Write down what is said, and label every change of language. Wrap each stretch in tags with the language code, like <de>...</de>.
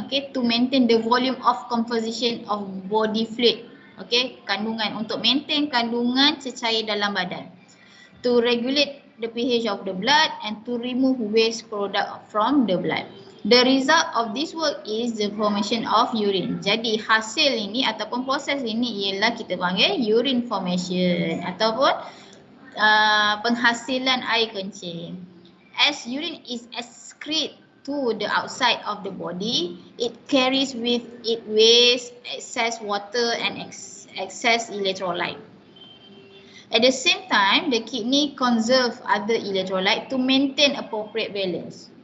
<en>Okay, to maintain the volume of composition of body fluid.</en> <ms>Okay, kandungan, untuk maintain kandungan cecair dalam badan.</ms> <en>To regulate the pH of the blood and to remove waste product from the blood. The result of this work is the formation of urine.</en> <ms>Jadi hasil ini ataupun proses ini ialah kita panggil</ms> <en>urine formation</en> <ms>ataupun penghasilan air kencing.</ms> <en>As urine is excreted to the outside of the body, it carries with it waste, excess water and excess electrolyte. At the same time, the kidney conserve other electrolyte to maintain appropriate balance.</en>